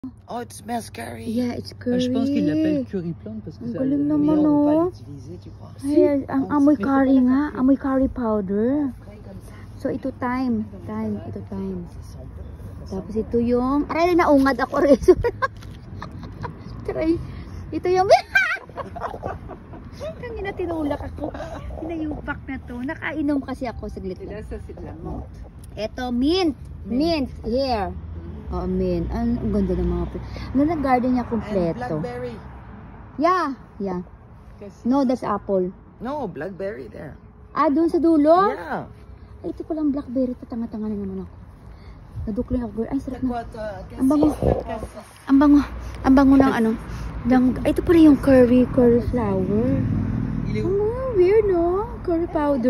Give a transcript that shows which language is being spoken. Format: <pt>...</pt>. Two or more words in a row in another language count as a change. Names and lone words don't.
<en>Oh, it smells curry. Yeah, it's curry.</en> <fr>Je pense qu'ils l'appellent curry plante parce que</fr> <tl>Ang</tl> <fr>ça</fr> <tl>galing</tl> <fr>le</fr> <tl>naman,</tl> <fr>meilleur.</fr> <tl>oh. Ay, ang amoy</tl> <fr>Mais</fr> <tl>curry</tl> <fr>faut pas</fr> <tl>nga.</tl> <fr>la</fr> <tl>Amoy</tl> <en>curry powder.</en> <tl>So, ito time. Ito time. Tapos ito yung... Aray, naungad ako rin. Try. Ito yung... Kangina, tinulak ako. Pinayupak na to. Nakainom kasi ako. Saglit lang. Ito, mint. Mint. Here. Oh, mint. Ang ganda ng mga... Ano na garden niya kompleto. Blackberry.</tl> <en>Yeah. No, that's apple. No, blackberry there.</en> <tl>Ah, doon sa dulo?</tl> <en>Yeah.</en> <tl>Ay, ito palang blackberry. Tatanga-tanga na naman ako. Nadukling ako. Ay, sarap na. Ang bango. Ang bango ng ano. Ito pala yung</tl> <en>curry flower. Oh, weird, no? Curry powder.</en>